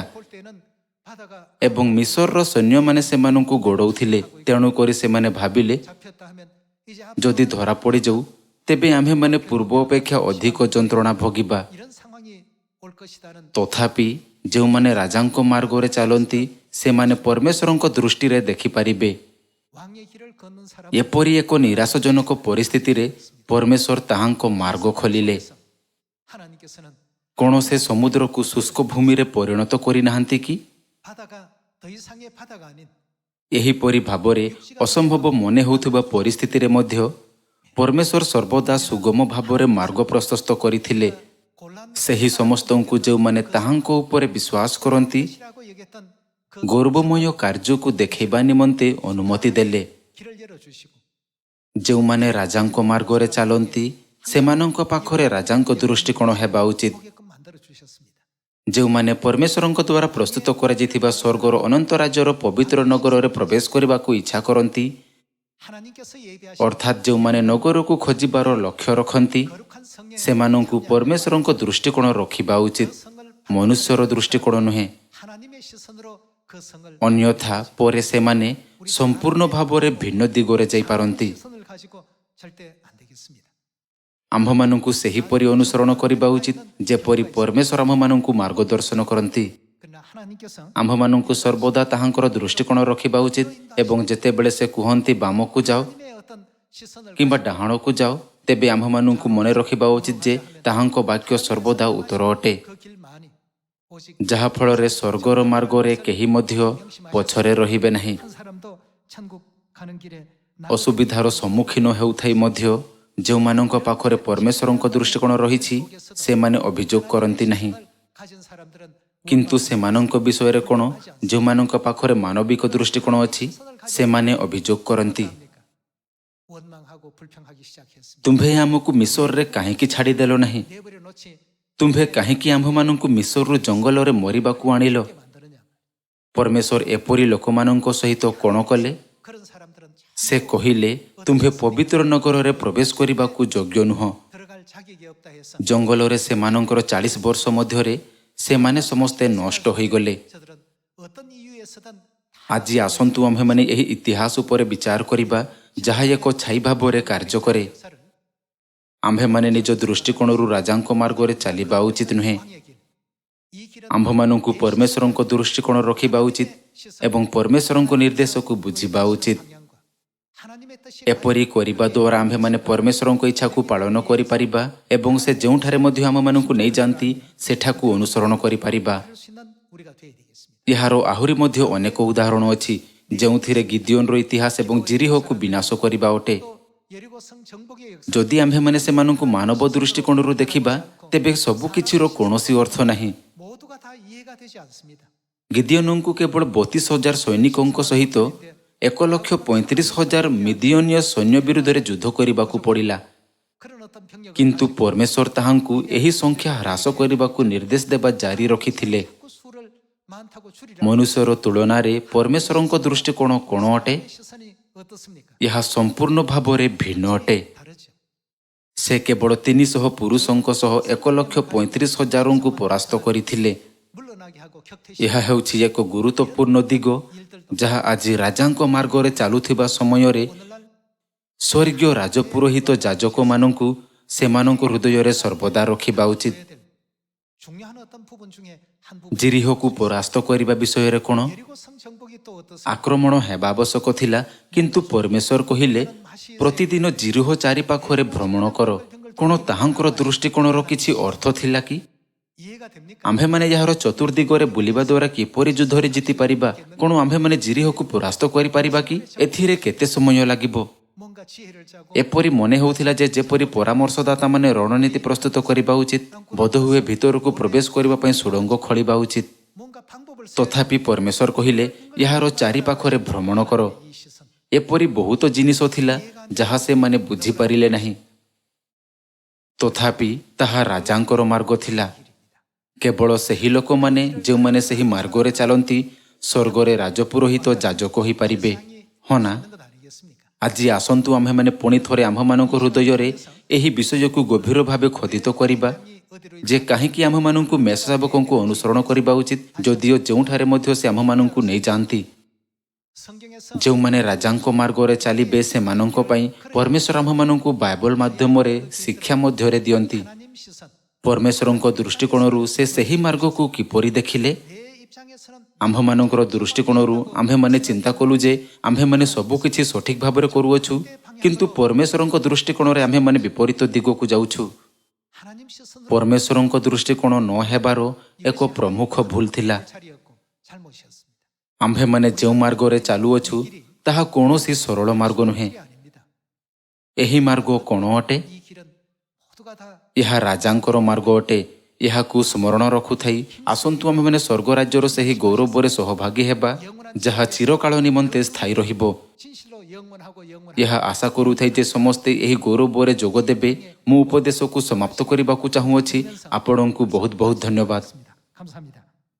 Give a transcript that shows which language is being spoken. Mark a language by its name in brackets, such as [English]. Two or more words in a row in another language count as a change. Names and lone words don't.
[Korean] 볼 때는 바다가 [Odia] ଏବଂ ମିଶରର ସୈନ୍ୟମାନେ ସେମାନଙ୍କୁ ଗୋଡ଼ଉଥିଲେ। ତେଣୁକରି ସେମାନେ ଭାବିଲେ, [Korean] 잡혔다 하면 이제 [Odia] ଯଦି ଧରା ପଡ଼ିଯାଉ ତେବେ ଆମ୍ଭେମାନେ ପୂର୍ବ ଅପେକ୍ଷା ଅଧିକ ଯନ୍ତ୍ରଣା ଭୋଗିବା। [Korean] 이런 상황이 올 것이다는 [Odia] ତଥାପି ଯେଉଁମାନେ ରାଜାଙ୍କ ମାର୍ଗରେ ଚାଲନ୍ତି ସେମାନେ ପରମେଶ୍ୱରଙ୍କ ଦୃଷ୍ଟିରେ ଦେଖିପାରିବେ। [Korean] 왕의 길을 걷는 사람 [Odia] ଏପରି ଏକ ନିରାଶଜନକ ପରିସ୍ଥିତିରେ ପରମେଶ୍ୱର ତାହାଙ୍କ ମାର୍ଗ ଖୋଲିଲେ। [Korean] 하나님께서는 [Odia] କ'ଣ ସେ ସମୁଦ୍ରକୁ ଶୁଷ୍କ ଭୂମିରେ ପରିଣତ କରିନାହାନ୍ତି କି? [Korean] 바다가 더 이상의 바다가 아닌 [Odia] ଏହିପରି ଭାବରେ ଅସମ୍ଭବ ମନେ ହେଉଥିବା ପରିସ୍ଥିତିରେ ମଧ୍ୟ ପରମେଶ୍ୱର ସର୍ବଦା ସୁଗମ ଭାବରେ ମାର୍ଗ ପ୍ରଶସ୍ତ କରିଥିଲେ। [Korean] 곤란 [Odia] ସେହି ସମସ୍ତଙ୍କୁ ଯେଉଁମାନେ ତାହାଙ୍କ ଉପରେ ବିଶ୍ୱାସ କରନ୍ତି [Korean] 것이라고 여겼던 그 [Odia] ଗୌରବମୟ କାର୍ଯ୍ୟକୁ ଦେଖାଇବା ନିମନ୍ତେ ଅନୁମତି ଦେଲେ। [Korean] 길을 열어주시고 [Odia] ଯେଉଁମାନେ ରାଜାଙ୍କ ମାର୍ଗରେ ଚାଲନ୍ତି ସେମାନଙ୍କ ପାଖରେ ରାଜାଙ୍କ ଦୃଷ୍ଟିକୋଣ ହେବା ଉଚିତ। [Korean] 보게끔 만들어 주셨습니다. [Odia] ଯେଉଁମାନେ ପରମେଶ୍ୱରଙ୍କ ଦ୍ୱାରା ପ୍ରସ୍ତୁତ କରାଯାଇଥିବା ସ୍ୱର୍ଗର ଅନନ୍ତ ରାଜ୍ୟର ପବିତ୍ର ନଗରରେ ପ୍ରବେଶ କରିବାକୁ ଇଚ୍ଛା କରନ୍ତି, [Korean] 하나님께서 예비하신 [Odia] ଅର୍ଥାତ୍ ଯେଉଁମାନେ ନଗରକୁ ଖୋଜିବାର ଲକ୍ଷ୍ୟ ରଖନ୍ତି, [Korean] 거룩한 성령 [Odia] ସେମାନଙ୍କୁ ପରମେଶ୍ୱରଙ୍କ ଦୃଷ୍ଟିକୋଣ ରଖିବା ଉଚିତ, ମନୁଷ୍ୟର ଦୃଷ୍ଟିକୋଣ ନୁହେଁ। [Korean] 하나님의 시선으로 그 성을 [Odia] ଅନ୍ୟଥା ପରେ ସେମାନେ ସମ୍ପୂର୍ଣ୍ଣ ଭାବରେ ଭିନ୍ନ ଦିଗରେ ଯାଇପାରନ୍ତି। [Korean] 시선을 가지고 절대 안 되겠습니다. [Odia] ଆମ୍ଭମାନଙ୍କୁ ସେହିପରି ଅନୁସରଣ କରିବା ଉଚିତ ଯେପରି ପରମେଶ୍ୱର ଆମ୍ଭମାନଙ୍କୁ ମାର୍ଗଦର୍ଶନ କରନ୍ତି। [Korean] 그러나 하나님께서 [Odia] ଆମ୍ଭମାନଙ୍କୁ ସର୍ବଦା ତାହାଙ୍କର ଦୃଷ୍ଟିକୋଣ ରଖିବା ଉଚିତ ଏବଂ ଯେତେବେଳେ ସେ କୁହନ୍ତି ବାମକୁ ଯାଅ [Korean] 하나님의 어떤 시선을 [Odia] କିମ୍ବା ଡାହାଣକୁ ଯାଅ, ତେବେ ଆମ୍ଭମାନଙ୍କୁ ମନେ ରଖିବା ଉଚିତ ଯେ ତାହାଙ୍କ ବାକ୍ୟ ସର୍ବଦା ଉତ୍ତର ଅଟେ, [Korean] 그 길만이 오직 [Odia] ଯାହାଫଳରେ ସ୍ୱର୍ଗର ମାର୍ଗରେ କେହି ମଧ୍ୟ ପଛରେ ରହିବେ ନାହିଁ। [Korean] 한 사람도 천국 가는 길에 [Odia] ଅସୁବିଧାର ସମ୍ମୁଖୀନ ହେଉଥାଇ ମଧ୍ୟ ଯେଉଁମାନଙ୍କ ପାଖରେ ପରମେଶ୍ୱରଙ୍କ ଦୃଷ୍ଟିକୋଣ ରହିଛି ସେମାନେ ଅଭିଯୋଗ କରନ୍ତି ନାହିଁ। [Korean] 가진 사람들은 [Odia] କିନ୍ତୁ ସେମାନଙ୍କ ବିଷୟରେ କ'ଣ? ଯେଉଁମାନଙ୍କ ପାଖରେ ମାନବିକ ଦୃଷ୍ଟିକୋଣ ଅଛି ସେମାନେ ଅଭିଯୋଗ କରନ୍ତି, [Korean] 원망하고 불평하기 시작했습니다. [Odia] ତୁମ୍ଭେ ଆମକୁ ମିଶରରେ କାହିଁକି ଛାଡ଼ିଦେଲ ନାହିଁ? [Korean] 내버려 놓지 [Odia] ତୁମ୍ଭେ କାହିଁକି ଆମ୍ଭମାନଙ୍କୁ ମିଶରରୁ ଜଙ୍ଗଲରେ ମରିବାକୁ ଆଣିଲ? [Korean] 게 만드느냐? [Odia] ପରମେଶ୍ୱର ଏପରି ଲୋକମାନଙ୍କ ସହିତ କ'ଣ କଲେ? [Korean] 그런 사람들은 [Odia] ସେ କହିଲେ, ତୁମ୍ଭେ ପବିତ୍ର ନଗରରେ ପ୍ରବେଶ କରିବାକୁ ଯୋଗ୍ୟ ନୁହଁ। [Korean] 들어갈 자격이 없다 해서 [Odia] ଜଙ୍ଗଲରେ ସେମାନଙ୍କର 40 ବର୍ଷ ମଧ୍ୟରେ ସେମାନେ ସମସ୍ତେ ନଷ୍ଟ ହୋଇଗଲେ। [Korean] 저들은 어떤 이유에서든 [Odia] ଆଜି ଆସନ୍ତୁ ଆମ୍ଭେମାନେ ଏହି ଇତିହାସ ଉପରେ ବିଚାର କରିବା ଯାହା ଏକ ଛାଇ ଭାବରେ କାର୍ଯ୍ୟ କରେ। [Korean] 역사를 [Odia] ଆମ୍ଭେମାନେ ନିଜ ଦୃଷ୍ଟିକୋଣରୁ ରାଜାଙ୍କ ମାର୍ଗରେ ଚାଲିବା ଉଚିତ ନୁହେଁ। [Korean] 왕의 길, 이 길은 [Odia] ଆମ୍ଭମାନଙ୍କୁ ପରମେଶ୍ୱରଙ୍କ ଦୃଷ୍ଟିକୋଣ ରଖିବା ଉଚିତ ଏବଂ ପରମେଶ୍ୱରଙ୍କ ନିର୍ଦ୍ଦେଶକୁ ବୁଝିବା ଉଚିତ। [Korean] 방향과 하나님의 뜻이 [Odia] ଏପରି କରିବା ଦ୍ୱାରା ଆମ୍ଭେମାନେ ପରମେଶ୍ୱରଙ୍କ ଇଚ୍ଛାକୁ ପାଳନ କରିପାରିବା ଏବଂ ସେ ଯେଉଁଠାରେ ମଧ୍ୟ ଆମମାନଙ୍କୁ ନେଇଯାଆନ୍ତି ସେଠାକୁ ଅନୁସରଣ କରିପାରିବା। [Korean] 할 수 있는 우리가 되어야 되겠습니다. [Odia] ଏହାର ଆହୁରି ମଧ୍ୟ ଅନେକ ଉଦାହରଣ ଅଛି ଯେଉଁଥିରେ ଗିଦିଓନର ଇତିହାସ ଏବଂ ଜିରିହକୁ ବିନାଶ କରିବା ଅଟେ। [Korean] 또 여리고성 정복의 역사 [Odia] ଯଦି ଆମ୍ଭେମାନେ ସେମାନଙ୍କୁ ମାନବ ଦୃଷ୍ଟିକୋଣରୁ ଦେଖିବା ତେବେ ସବୁକିଛିର କୌଣସି ଅର୍ଥ ନାହିଁ। [Korean] 모두가 다 이해가 되지 않습니다. [Odia] ଗିଦିଓନଙ୍କୁ କେବଳ 32,000 ସୈନିକଙ୍କ ସହିତ 1,35,000 ମିଦିଓନୀୟ ସୈନ୍ୟ ବିରୁଦ୍ଧରେ ଯୁଦ୍ଧ କରିବାକୁ ପଡ଼ିଲା। [Korean] 그런 어떤 병력을 [Odia] କିନ୍ତୁ ପରମେଶ୍ୱର ତାହାଙ୍କୁ ଏହି ସଂଖ୍ୟା ହ୍ରାସ କରିବାକୁ ନିର୍ଦ୍ଦେଶ ଦେବା ଜାରି ରଖିଥିଲେ। [Korean] 자꾸 수를 많다고 줄이라. [Odia] ମନୁଷ୍ୟର ତୁଳନାରେ ପରମେଶ୍ୱରଙ୍କ ଦୃଷ୍ଟିକୋଣ କ'ଣ ଅଟେ? [Korean] 시선이 어떻습니까? [Odia] ଏହା ସମ୍ପୂର୍ଣ୍ଣ ଭାବରେ ଭିନ୍ନ ଅଟେ। [Korean] 다르죠. [Odia] ସେ କେବଳ 300 ପୁରୁଷଙ୍କ ସହ 1,35,000ଙ୍କୁ ପରାସ୍ତ କରିଥିଲେ। [Korean] 물러나게 하고 격퇴시 [Odia] ଏହା ହେଉଛି ଏକ ଗୁରୁତ୍ୱପୂର୍ଣ୍ଣ ଦିଗ ଯାହା ଆଜି ରାଜାଙ୍କ ମାର୍ଗରେ ଚାଲୁଥିବା ସମୟରେ [Korean] 오늘날 [Odia] ସ୍ୱର୍ଗୀୟ ରାଜପୁରୋହିତ ଯାଜକମାନଙ୍କୁ ସେମାନଙ୍କ ହୃଦୟରେ ସର୍ବଦା ରଖିବା ଉଚିତ। [Korean] 해야 될 중요한 어떤 부분 중에 한 부분. [Odia] ଜିରିହକୁ ପରାସ୍ତ କରିବା ବିଷୟରେ କ'ଣ? [Korean] 여리고성 정복이 또 어떻습니까? [Odia] ଆକ୍ରମଣ ହେବା ଆବଶ୍ୟକ ଥିଲା, କିନ୍ତୁ ପରମେଶ୍ୱର କହିଲେ ପ୍ରତିଦିନ ଜିରିହ ଚାରିପାଖରେ ଭ୍ରମଣ କର। କ'ଣ ତାହାଙ୍କର ଦୃଷ୍ଟିକୋଣର କିଛି ଅର୍ଥ ଥିଲା କି? [Korean] 이해가 됩니까? [Odia] ଆମ୍ଭେମାନେ ଏହାର ଚତୁର୍ଦିଗରେ ବୁଲିବା ଦ୍ୱାରା କିପରି ଯୁଦ୍ଧରେ ଜିତିପାରିବା? କ'ଣ ଆମ୍ଭେମାନେ ଜିରିହକୁ ପରାସ୍ତ କରିପାରିବା କି? ଏଥିରେ କେତେ ସମୟ ଲାଗିବ? [Korean] 뭔가 지혜를 짜고 [Odia] ଏପରି ମନେ ହେଉଥିଲା ଯେ ଯେପରି ପରାମର୍ଶଦାତାମାନେ ରଣନୀତି ପ୍ରସ୍ତୁତ କରିବା ଉଚିତ, ବୋଧହୁଏ ଭିତରକୁ ପ୍ରବେଶ କରିବା ପାଇଁ ସୁଡ଼ଙ୍ଗ ଖୋଳିବା ଉଚିତ। [Korean] 뭔가 방법을 [Odia] ତଥାପି ପରମେଶ୍ୱର କହିଲେ ଏହାର ଚାରିପାଖରେ ଭ୍ରମଣ କର। [Korean] 이 시선 [Odia] ଏପରି ବହୁତ ଜିନିଷ ଥିଲା ଯାହା ସେମାନେ ବୁଝିପାରିଲେ ନାହିଁ। ତଥାପି ତାହା ରାଜାଙ୍କର ମାର୍ଗ ଥିଲା। କେବଳ ସେହି ଲୋକମାନେ ଯେଉଁମାନେ ସେହି ମାର୍ଗରେ ଚାଲନ୍ତି ସ୍ୱର୍ଗରେ ରାଜପୁରୋହିତ ଯାଜକ ହୋଇପାରିବେ। ହଁ ନା? [Korean] 것 아니겠습니까? [Odia] ଆଜି ଆସନ୍ତୁ ଆମ୍ଭେମାନେ ପୁଣି ଥରେ ଆମ୍ଭମାନଙ୍କ ହୃଦୟରେ ଏହି ବିଷୟକୁ ଗଭୀର ଭାବେ ଖୋଦିତ କରିବା [Korean] 어디로 [Odia] ଯେ କାହିଁକି ଆମ୍ଭମାନଙ୍କୁ ମେଷଶାବକଙ୍କୁ ଅନୁସରଣ କରିବା ଉଚିତ, ଯଦିଓ ଯେଉଁଠାରେ ମଧ୍ୟ ସେ ଆମ୍ଭମାନଙ୍କୁ ନେଇଯାଆନ୍ତି। [Korean] 성경에서 [Odia] ଯେଉଁମାନେ ରାଜାଙ୍କ ମାର୍ଗରେ ଚାଲିବେ ସେମାନଙ୍କ ପାଇଁ ପରମେଶ୍ୱର ଆମ୍ଭମାନଙ୍କୁ ବାଇବଲ ମାଧ୍ୟମରେ ଶିକ୍ଷା ମଧ୍ୟରେ ଦିଅନ୍ତି। [Korean] 하나님 시선 [Odia] ପରମେଶ୍ୱରଙ୍କ ଦୃଷ୍ଟିକୋଣରୁ ସେ ସେହି ମାର୍ଗକୁ କିପରି ଦେଖିଲେ? [Korean] 내 입장에서는 [Odia] ଆମ୍ଭମାନଙ୍କର ଦୃଷ୍ଟିକୋଣରୁ ଆମ୍ଭେମାନେ ଚିନ୍ତା କଲୁ ଯେ ଆମ୍ଭେମାନେ ସବୁକିଛି ସଠିକ୍ ଭାବରେ କରୁଅଛୁ, କିନ୍ତୁ ପରମେଶ୍ୱରଙ୍କ ଦୃଷ୍ଟିକୋଣରେ ଆମ୍ଭେମାନେ ବିପରୀତ ଦିଗକୁ ଯାଉଛୁ। [Korean] 하나님 시선으로 [Odia] ପରମେଶ୍ୱରଙ୍କ ଦୃଷ୍ଟିକୋଣ ନ ହେବାର ଏକ ପ୍ରମୁଖ ଭୁଲ ଥିଲା। [Korean] 자리였고 잘못이었습니다. [Odia] ଆମ୍ଭେମାନେ ଯେଉଁ ମାର୍ଗରେ ଚାଲୁଅଛୁ ତାହା କୌଣସି ସରଳ ମାର୍ଗ ନୁହେଁ। [Korean] 이게 아닙니다. [Odia] ଏହି ମାର୍ଗ କ'ଣ ଅଟେ? [Korean] 이 길은 모두가 다 [Odia] ଏହା ରାଜାଙ୍କର ମାର୍ଗ ଅଟେ। ଏହାକୁ ସ୍ମରଣ ରଖୁଥାଇ ଆସନ୍ତୁ ଆମ୍ଭେମାନେ ସ୍ୱର୍ଗ ରାଜ୍ୟର ସେହି ଗୌରବରେ ସହଭାଗୀ ହେବା ଯାହା ଚିରକାଳ ନିମନ୍ତେ ସ୍ଥାୟୀ ରହିବ। [Korean] 진실로 영원하고 영원하고 [Odia] ଏହା ଆଶା କରୁଥାଏ ଯେ ସମସ୍ତେ ଏହି ଗୌରବରେ ଯୋଗ ଦେବେ। ମୁଁ ଉପଦେଶକୁ ସମାପ୍ତ କରିବାକୁ ଚାହୁଁଅଛି। ଆପଣଙ୍କୁ ବହୁତ ବହୁତ ଧନ୍ୟବାଦ। [Korean] 감사합니다.